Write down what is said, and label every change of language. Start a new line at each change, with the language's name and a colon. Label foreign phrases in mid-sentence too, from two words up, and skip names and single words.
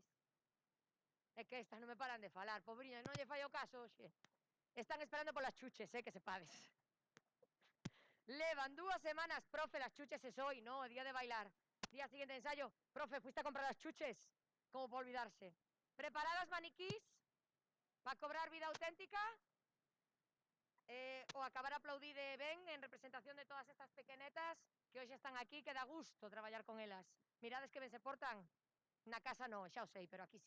Galician: É que estas non me paran de falar, pobriñas, non lle fai o caso, oxe. Están esperando polas chuches, que sepades. Levan 2 semanas, profe,
Spanish: las chuches es hoy, ¿no? Día de bailar. Día siguiente de ensayo. Profe, ¿fuiste a comprar las chuches? Como por olvidarse. ¿Preparadas, maniquís? ¿Para cobrar vida auténtica?
Galician: O acabar aplaudir de ben en representación de todas estas pequenetas que hoxe están aquí, que dá gusto traballar con elas. Mirades que ben se portan. Na casa non, xa o sei, pero aquí sí.